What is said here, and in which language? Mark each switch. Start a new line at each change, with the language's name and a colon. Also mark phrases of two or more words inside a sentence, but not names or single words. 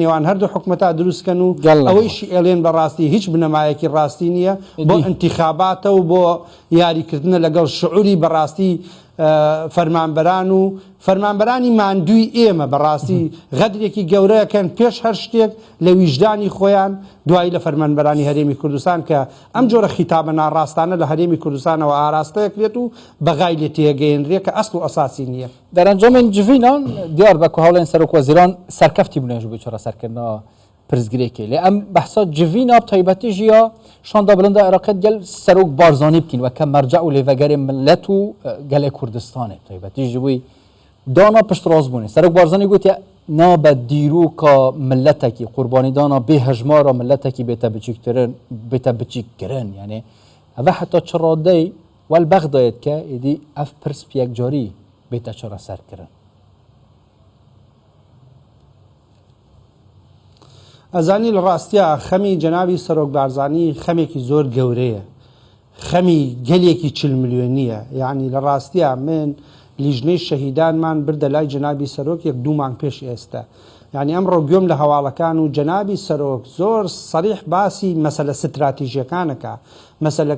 Central Kurdish: نێوان هەردوو حکوومەتە دروستکەن و ئەوەیشی ئێڵێن بەڕاستی هیچ بنەمایەکی ڕاستی نییە بۆ انتیخاباتە و بۆ یاریکردنە لەگەڵ شعوری بەڕاستی فەرمانبەران و فەرمانبەرانی ماندووی ئێمە بەڕاستی غەدرێکی گەورەیەکەن پێش هەر شتێک لە ویژدانی خۆیان دوای لە فەرمانبەرانی هەرێمی کوردستان کە ئەم جۆرە خیتابە ناڕاستانە لە هەرێمی کوردستانەوە ئاراستەیەکرێت و بەغای لێ تێگەیەنرێت کە ئەسڵ و ئەساسی نییە
Kurdish: دەرەنجامên civînan diyar be ku hewlên serokweziran serkeftî bûne ji bo çareserkirina pirzgirêkê lê em behsa civîna taybetî jî ya şanda bilinda Iraqê gel serok barzanî bikîn weke merce û lêvegerê millet û gelê Kurdistanê taybetî ji wî dana piştrazbûnê serok barzanî gotiye nabe dîroka milletekî qurbanîdana bêhejmara milletekî bête biçîktirin bête biçîkkirin yani ev heta çi radeyê wel bexdayê dike êdî ev pirs yekcarî bête çareserkirin
Central Kurdish: ئەزانی لە ڕاستیە خەمی جەنابی سەرۆک بارزانی خەمێکی زۆر گەورەیە خەمی گەلێکی 40 ملیۆنیە یعنی لە ڕاستیە من لیژنەی شەهیدانمان بردە لای جەنابی سەرۆک 1-2 مانگ پێش ئێستا یعنی ئەمڕۆ گوێم لە هەواڵەکان و جەنابی سەرۆک زۆر سەریح باسی مەسەلە ستراتیژیەکانەکە مەسەلەکە